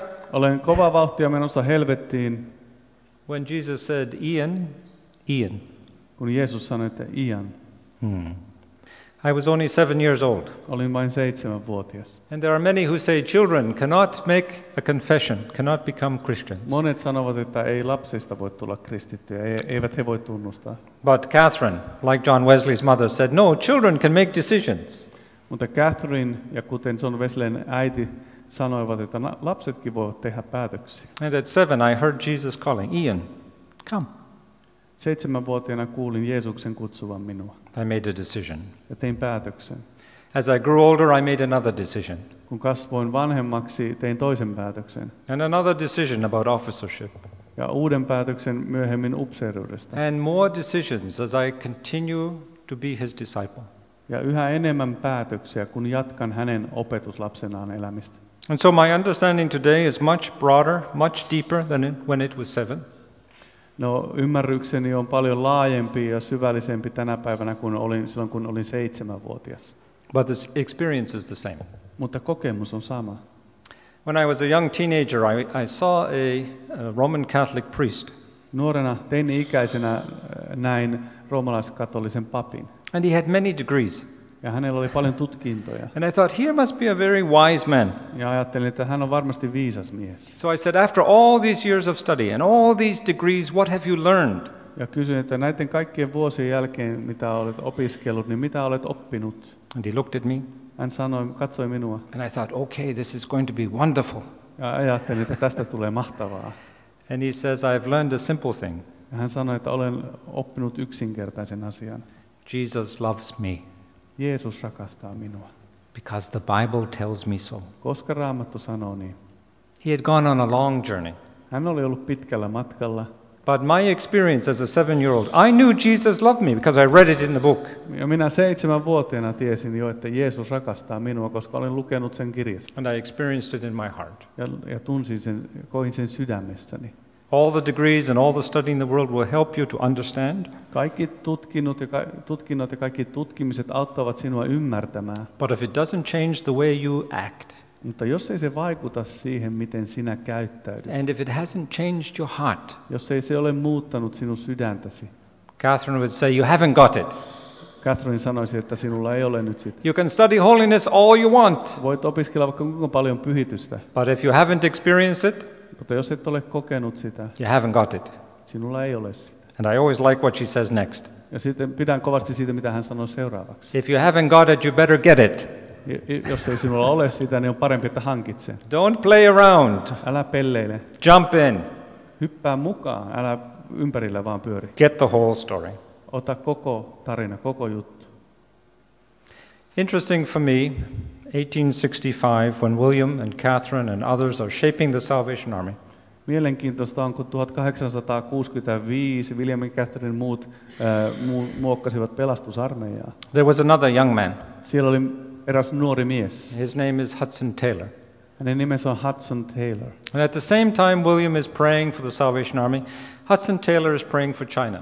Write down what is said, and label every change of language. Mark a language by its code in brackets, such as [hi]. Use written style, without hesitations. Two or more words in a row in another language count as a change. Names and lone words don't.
[fi] Olen kova vauhtia menossa helvettiin, [en] when Jesus said, Ian, Ian. [fi] kun Jeesus sanoi, että Ian, [en] I was only 7 years old. [fi] olin vain 7-vuotias. [en] And there are many who say children cannot make a confession, cannot become Christians. [fi] Monet sanovat, että ei lapsista voi tulla kristittyjä, eivät he voi tunnustaa. [en] But Catherine, like John Wesley's mother, said, no, children can make decisions. [fi] Mutta Catherine ja kuten John Wesleyn äiti sanoivat, että lapsetkin voivat tehdä päätöksiä. [en] And at 7, I heard Jesus calling, Ian, come. [fi] 7-vuotiaana kuulin Jeesuksen kutsuvan minua [en] I made a decision. [fi] ja tein päätöksen. [en] As I grew older, I made another decision. [fi] Kun kasvoin vanhemmaksi, tein toisen päätöksen [en] And another decision about officership. [fi] ja uuden päätöksen myöhemmin upseeruudesta. [en] And more decisions as I continue to be His disciple. [fi] Ja yhä enemmän päätöksiä, kun jatkan hänen opetuslapsenaan elämistä. [en] And so my understanding today is much broader, much deeper than when it was 7. [fi] No, ymmärrykseni on paljon laajempi ja syvällisempi tänä päivänä kuin silloin, kun olin 7-vuotias. [en] But the experience is the same. [fi] Mutta kokemus on sama. [en] When I was a young teenager, I saw a Roman Catholic priest. [fi] Nuorena teini-ikäisenä näin roomalaiskatolisen papin. [en] And he had many degrees. [fi] Ja hänellä oli paljon tutkintoja. [en] And I thought, here must be a very wise man. [fi] Ja ajattelin, että hän on varmasti viisas mies. [en] So I said, after all these years of study and all these degrees, what have you learned? [fi] Ja kysyin, että näiden kaikkien vuosien jälkeen, mitä olet opiskellut, niin mitä olet oppinut? [en] And he looked at me. [fi] Hän katsoi minua. [en] And I thought, okay, this is going to be wonderful. [fi] Ja ajattelin, että tästä tulee mahtavaa. [en] And he says, I've learned a simple thing. [fi] Ja hän sanoi, että olen oppinut yksinkertaisen asian. [en] Jesus loves me [fi] Jeesus rakastaa minua, [en] because the Bible tells me so. [fi] koska Raamattu sanoo niin. [en] He had gone on a long journey. [fi] Hän oli ollut pitkällä matkalla. [en] But my experience as a 7-year-old, I knew Jesus loved me because I read it in the book. [fi] Ja minä 7-vuotiaana tiesin jo, että Jeesus rakastaa minua, koska olen lukenut sen kirjasta. [en] And I experienced it in my heart. [fi] Ja tunsin sen, koin sen sydämessäni. [en] All the degrees and all the study in the world will help you to understand. [fi] Kaikki tutkinnot ja kaikki tutkimiset auttavat sinua ymmärtämään. [en] But if it doesn't change the way you act, [fi] Mutta jos ei se vaikuta siihen, miten sinä käyttäydyt, [en] and if it hasn't changed your heart, [fi] jos ei se ole muuttanut sinun sydäntäsi, [en] Catherine would say, you haven't got it. [fi] Catherine sanoisi, että sinulla ei ole nyt sitä. [en] You can study holiness all you want, [fi] Voit opiskella vaikka kuinka paljon pyhitystä, [en] but if you haven't experienced it, [fi] mutta jos et ole kokenut sitä, [en] you haven't got it. [fi] sinulla ei ole sitä. [en] And I always like what she says next. [fi] Ja sitten pidän kovasti siitä, mitä hän sanoi seuraavaksi. [en] If you haven't got it, you better get it. [fi] Jos ei sinulla ole sitä, niin on parempi, että hankit sen. [en] Don't play around. [fi] Älä pelleile. [en] Jump in. [fi] Hyppää mukaan, älä ympärillä vaan pyöri. [en] Get the whole story. [fi] Ota koko tarina, koko juttu. [en] Interesting for me, 1865, when William and Catherine and others are shaping the Salvation Army. [fi] Mielenkiintoista on, kun 1865 William ja Catherine muut muokkasivat pelastusarmeijaa. [en] There was another young man. [fi] Siellä oli eräs nuori mies. [en] His name is Hudson Taylor. [fi] Hänen nimensä on Hudson Taylor. [en] And at the same time William is praying for the Salvation Army, Hudson Taylor is praying for China.